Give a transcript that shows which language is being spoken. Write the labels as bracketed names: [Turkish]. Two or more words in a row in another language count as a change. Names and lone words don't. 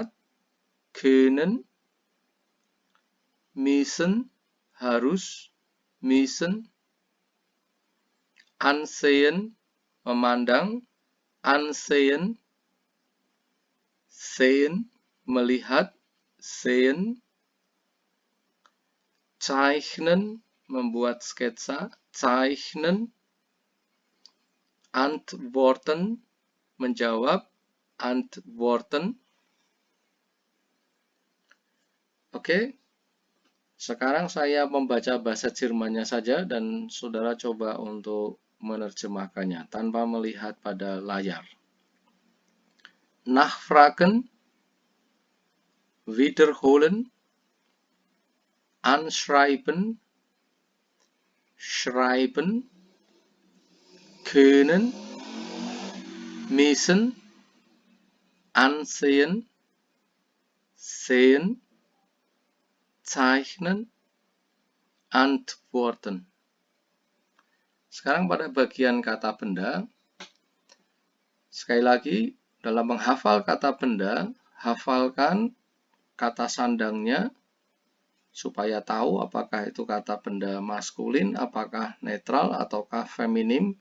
[German] Können. Müssen, harus. Müssen. Ansehen, memandang. Ansehen. Sehen, melihat. Sehen. Zeichnen, [Indonesian] membuat sketsa. [German] Zeichnen. Antworten, [Indonesian] menjawab. [German] Antworten. Oke. [Indonesian] Sekarang saya membaca bahasa Jermannya saja dan saudara coba untuk menerjemahkannya tanpa melihat pada layar. [German] Nachfragen, wiederholen, anschreiben, schreiben, können, müssen, ansehen, sehen, zeichnen, antworten. [Indonesian] Sekarang pada bagian kata benda, sekali lagi dalam menghafal kata benda, hafalkan kata sandangnya supaya tahu apakah itu kata benda maskulin, apakah netral, ataukah feminim.